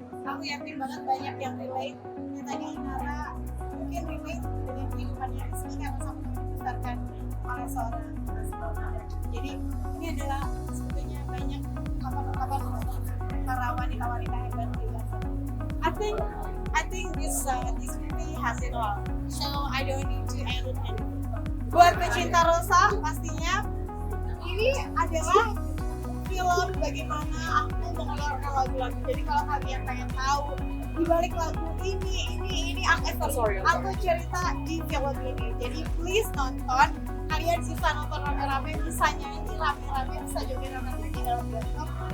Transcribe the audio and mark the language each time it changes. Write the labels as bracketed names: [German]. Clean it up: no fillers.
[Indonesian] Aku yakin banget banyak yang relate. Yang tadi Nara mungkin relate dengan kehidupannya Rizky karena sama dibesarkan oleh seorang single mother. Jadi ini adalah sebetulnya banyak kapan-kapan para wanita-wanita hebat di luar sana. [English] I think this movie has it all. So I don't need to edit anything. [Indonesian] Buat pecinta Rosa pastinya ini adalah film bagaimana aku mengeluarkan lagu-lagu. Jadi kalau kalian pengen tahu di balik lagu ini aku cerita di film ini. Jadi please nonton. Kalian bisa nonton rame-rame, bisa nyanyi rame-rame, bisa joget rame-rame di dalam bioskop.